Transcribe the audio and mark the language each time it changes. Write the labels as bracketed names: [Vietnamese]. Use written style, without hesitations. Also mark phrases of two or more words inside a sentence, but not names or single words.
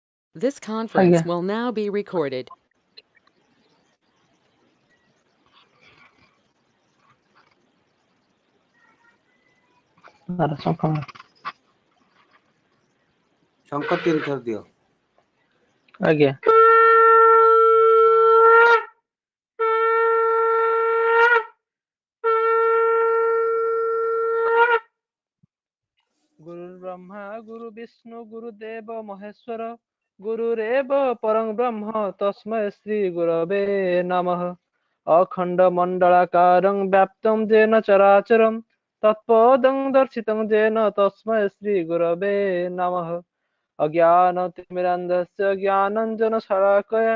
[English] This conference [Odia] ଆଜ୍ଞା [English] will now be recorded. [Odia] ତାର ଶଙ୍ଖ ଶଙ୍ଖ 3 ଥର ଦିଅ। [Sanskrit] ଆଜ୍ଞା गुरु ब्रह्मा गुरु विष्णु गुरुदेव महेश्वर गुरुरेव परं ब्रह्म तस्मै श्री गुरवे नमः अखंड मंडलाकारं व्याप्तं येन चराचरं तत्पदं दर्शितं येन तस्मै श्री गुरवे नमः अज्ञानतिमिरान्धस्य ज्ञानाञ्जनशलाकया